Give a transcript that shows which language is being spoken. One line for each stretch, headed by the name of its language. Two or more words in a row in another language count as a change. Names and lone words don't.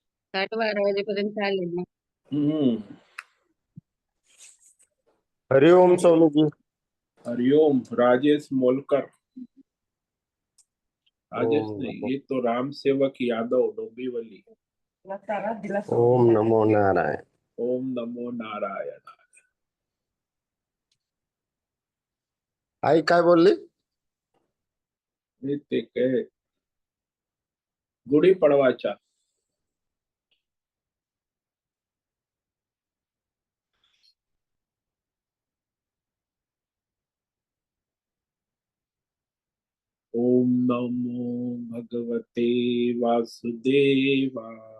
Marathi: 8-12 वाजेपर्यंत चालेल ना. हम्म.
Hindi: हरिओम स्वामी जी. हरिओम. राजेश मोलकर. राजेश
Sanskrit: ओम
Hindi: नहीं,
Sanskrit: नमो
Hindi: ये तो राम सेवक यादव डोंबिवली.
Sanskrit: ओम नमो नारायण. ओम नमो नारायण.
Marathi: आई काय बोलली? मी ते काय गुढी पडवाच्या.
Sanskrit: ओम नमो भगवते वासुदेवाय.